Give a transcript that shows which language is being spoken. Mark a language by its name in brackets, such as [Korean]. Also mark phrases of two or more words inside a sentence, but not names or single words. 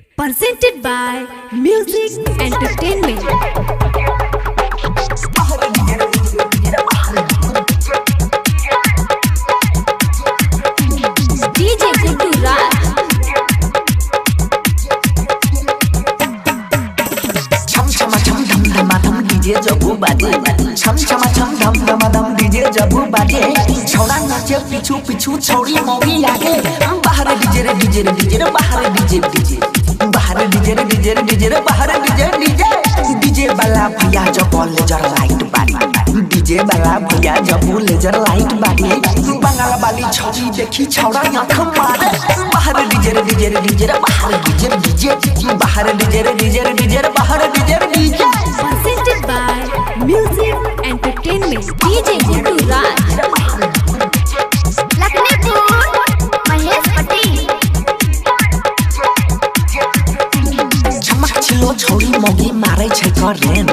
[English] presented by Music Entertainment. DJ Guddu Raj. [Angika] चुम चमा चुम धम धमा धम DJ जाबू बाजे. चुम चमा चुम धम धमा धम DJ जाबू बाजे. छौड़ा नाचे पिछु पिछु छोरी मोगी आगे. Bahar DJ re DJ re DJ re bahar DJ DJ. Bahar DJ re DJ re DJ re bahar DJ DJ. DJ बाला भैया जाबू [English] laser light [Angika] बारी. DJ बाला भैया जाबू [English] laser light [Angika] बारी. बंगाल बाली छोरी देखी छौड़ा आँख मारे. बाहर DJ रे DJ रे DJ रे बाहर DJ रे DJ. बाहर DJ रे DJ रे DJ रे बाहर DJ रे DJ. [English] Presented by Music Entertainment. DJ Guddu Raj. [Angika] लखनपुर महेश पटेल छमक छिलो छोरी मोगी मारै छै करेन.